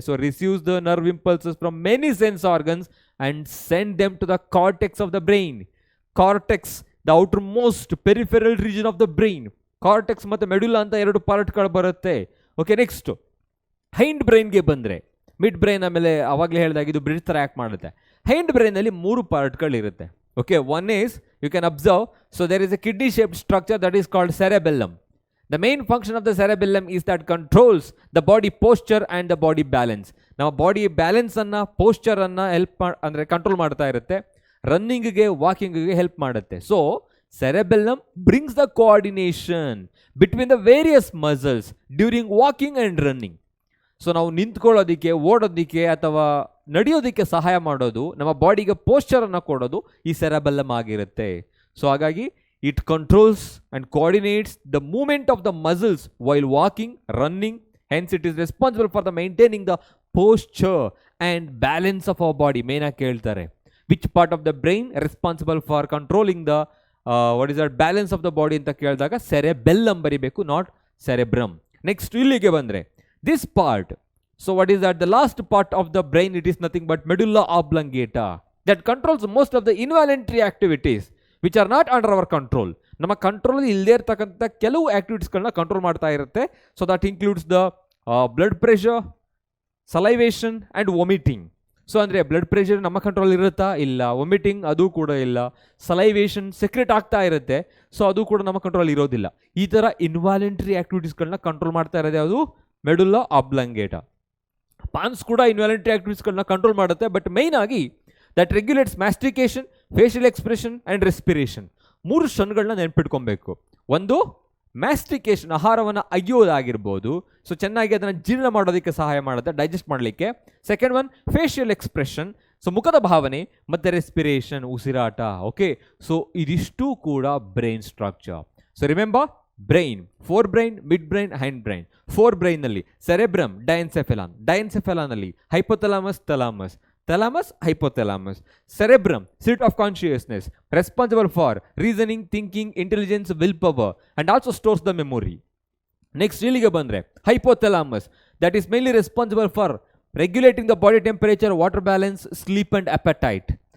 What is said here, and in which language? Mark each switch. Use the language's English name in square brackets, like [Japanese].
[English] So receives the nerve impulses from many sense organs and send them to the cortex of the brain. Cortex, the outermost peripheral region of the brain. [Kannada] Cortex ಮತ್ತು ಮೆಡುಲಾ ಅಂತ 2 ಪಾರ್ಟ್ಗಳು ಬರುತ್ತೆ. Okay, next hind ಬ್ರೈನ್ಗೆ ಬಂದರೆ, mid brain ಆಮೇಲೆ ಅವಾಗಲೇ ಹೇಳಿದಾಗ ಇದು bridge ಥರ act ಮಾಡುತ್ತೆ. Hind ಬ್ರೈನಲ್ಲಿ 3 ಪಾರ್ಟ್ಗಳಿರುತ್ತೆ. [English] Okay, one is, you can observe, so there is a kidney shaped structure that is called cerebellum. The main function of the cerebellum is that controls the body posture and the body balance. [Kannada] ನಮ್ಮ body balance ಅನ್ನ, posture ಅನ್ನ help ಅಂದ್ರೆ control ಮಾಡ್ತಾ ಇರುತ್ತೆ, ರನ್ನಿಂಗ್ಗೆ, ವಾಕಿಂಗ್ಗೆ help ಮಾಡುತ್ತೆ. [English] So cerebellum brings the coordination between the various muscles during walking and running. [Kannada] So ನಾವು ನಿಂತ್ಕೊಳ್ಳೋದಕ್ಕೆ, ಓಡೋದಕ್ಕೆ ಅಥವಾ ನಡೆಯೋದಕ್ಕೆ ಸಹಾಯ ಮಾಡೋದು, ನಮ್ಮ ಬಾಡಿಗೆ ಪೋಸ್ಚರ್ ಅನ್ನು ಕೊಡೋದು ಈ ಸೆರೆಬೆಲ್ಲಮ್ ಆಗಿರುತ್ತೆ. [English] so [Kannada] ಹಾಗಾಗಿ [English] it controls and coordinates the movement of the muscles while walking, running. Hence it is responsible for the maintaining the posture and balance of our body. Main [Kannada] ಆಗಿ ಕೇಳ್ತಾರೆ, [English] which part of the brain responsible for controlling the what is that balance of the body [Kannada] ಅಂತ ಕೇಳಿದಾಗ [English] cerebellum [Kannada] ಬರಿಬೇಕು, [English] not cerebrum. Next [Kannada] ಇಲ್ಲಿಗೆ ಬಂದ್ರೆ [English] this part, so what is that, the last part of the brain, it is nothing but medulla oblongata, that controls most of the involuntary activities which are not under our control. [Kannada] ನಮ್ಮ control ಇಲ್ಲದೆ ಇರ್ತಕ್ಕಂಥ ಕೆಲವು ಆಕ್ಟಿವಿಟೀಸ್ಗಳನ್ನ control ಮಾಡ್ತಾ ಇರುತ್ತೆ. [English] So that includes the blood pressure, salivation and vomiting. [Kannada] So ಅಂದರೆ blood pressure ನಮ್ಮ control ಇರುತ್ತಾ? ಇಲ್ಲ. ವಾಮಿಟಿಂಗ್ ಅದು ಕೂಡ ಇಲ್ಲ. ಸಲೈವೇಷನ್ ಸೆಕ್ರೆಟ್ ಆಗ್ತಾ ಇರುತ್ತೆ, ಸೊ ಅದು ಕೂಡ ನಮ್ಮ ಕಂಟ್ರೋಲ್ ಇರೋದಿಲ್ಲ. ಈ ಥರ ಇನ್ವಾಲೆಂಟ್ರಿ ಆಕ್ಟಿವಿಟೀಸ್ಗಳನ್ನ ಕಂಟ್ರೋಲ್ ಮಾಡ್ತಾ ಇರೋದು ಯಾವುದು? ಮೆಡುಲ್ಲಾ ಆಬ್ಲಾಂಗೇಟಾ. ಪಾನ್ಸ್ ಕೂಡ ಇನ್ವಾಲೆಂಟ್ರಿ ಆಕ್ಟಿವಿಟೀಸ್ಗಳನ್ನ ಕಂಟ್ರೋಲ್ ಮಾಡುತ್ತೆ, ಬಟ್ ಮೇಯ್ನ್ ಆಗಿ [English] that regulates mastication, facial expression and respiration. [Kannada] ಮೂರು ಕ್ಷಣಗಳನ್ನ ನೆನಪಿಟ್ಕೊಬೇಕು. ಒಂದು ಮ್ಯಾಸ್ಟಿಕೇಶನ್, ಆಹಾರವನ್ನು ಅಗಿಯೋದಾಗಿರ್ಬೋದು, ಸೊ ಚೆನ್ನಾಗಿ ಅದನ್ನು ಜೀರ್ಣ ಮಾಡೋದಕ್ಕೆ ಸಹಾಯ ಮಾಡುತ್ತೆ, ಡೈಜೆಸ್ಟ್ ಮಾಡಲಿಕ್ಕೆ. Second one facial expression, so ಮುಖದ ಭಾವನೆ, ಮತ್ತು ರೆಸ್ಪಿರೇಷನ್, ಉಸಿರಾಟ. ಓಕೆ, ಸೊ ಇದಿಷ್ಟು ಕೂಡ brain structure. So remember, brain, four brain, mid brain, hand brain. Four ಬ್ರೈನ್ನಲ್ಲಿ cerebrum, ಡೈನ್ಸೆಫೆಲಾನ್, ಡೈನ್ಸೆಫೆಲಾನಲ್ಲಿ hypothalamus, thalamus, thalamus, hypothalamus. [English] Cerebrum, seat of consciousness, responsible for reasoning, thinking, intelligence, willpower, and also stores the memory. Next [Kannada] ಇಲ್ಲಿಗೆ ಬಂದ್ರೆ [English] hypothalamus, that is mainly responsible for regulating the body temperature, water balance, sleep and appetite.